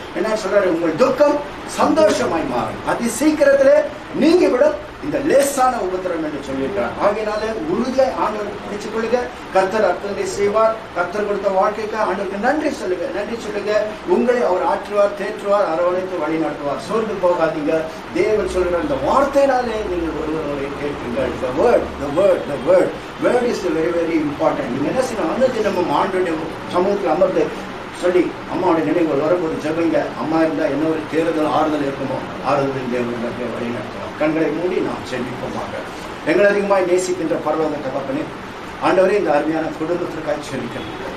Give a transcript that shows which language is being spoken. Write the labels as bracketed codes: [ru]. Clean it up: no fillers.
[ta] என்ன சொல்றாரு, உங்கள் துக்கம் சந்தோஷமாய் மாறும், அதி சீக்கிரத்திலே நீங்க விட இந்த லேசான உபத்திரம் என்று சொல்லியிருக்கிறார். ஆகையினாலே உறுதியாய் ஆண்டவருக்கு பிடிச்சு கொள்ளுங்க, கர்த்தர் அற்புதத்தை செய்வார். கர்த்தர் கொடுத்த வாழ்க்கைக்கு ஆண்டவருக்கு நன்றி சொல்லுங்க, நன்றி சொல்லுங்க. உங்களை அவர் ஆற்றுவார், தேற்றுவார், அரவணைத்து வழி நடத்துவார். சோர்ந்து போகாதீங்க. தேவன் சொல்கிற இந்த வார்த்தையினாலே நீங்கள் ஒருவரை கேட்குங்கள். [en] The word, the word, the word. Word is very very important. [ta] நீங்க என்ன செய்யணும், அந்த நம்ம ஆண்டவருடைய சமூகத்தில் அமர்ந்து சொல்லி அம்மாவுடைய நினைவுகள் வரும்போது ஜெபிங்க. அம்மா இருந்தால் என்ன ஒரு தேர்தல் ஆறுதல் இருக்குமோ, ஆறுதலின் தேவனுடைய வழி நடத்தலாம். கண்களை மூடி நாம் செபிப்போமாக. எங்களை அதிகமாய் நேசிக்கின்ற பரலோக தகப்பனே, ஆண்டவரே, இந்த அருமையான குடும்பத்திற்காக செபிக்கிறேன்.